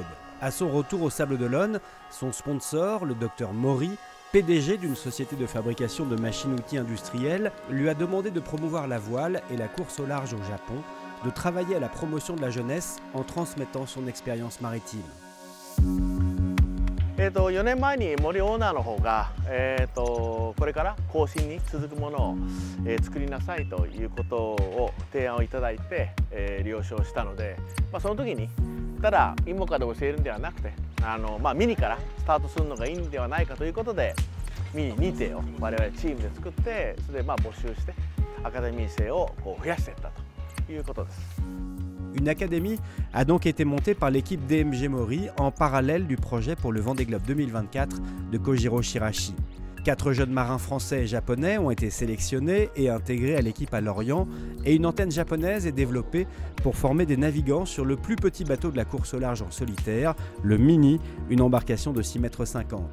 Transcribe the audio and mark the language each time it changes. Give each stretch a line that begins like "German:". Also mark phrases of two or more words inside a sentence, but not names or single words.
French: À son retour au Sables d'Olonne, son sponsor, le Dr Mori, PDG d'une société de fabrication de machines-outils industrielles, lui a demandé de promouvoir la voile et la course au large au Japon, de travailler à la promotion de la jeunesse en transmettant son expérience maritime.
Japanese: 4 年前に森オーナーの方が、これから後進に続くものを、作りなさいということを提案をいただいて、了承したので、その時にただイモカで教えるんではなくてミニからスタートするのがいいんではないかということでミニ2艇を我々チームで作ってそれで募集してアカデミー生を増やしていったということです。
French: Une académie a donc été montée par l'équipe DMG Mori en parallèle du projet pour le Vendée Globe 2024 de Kojiro Shirashi. 4 jeunes marins français et japonais ont été sélectionnés et intégrés à l'équipe à Lorient et une antenne japonaise est développée pour former des navigants sur le plus petit bateau de la course au large en solitaire, le Mini, une embarcation de 6,50 m.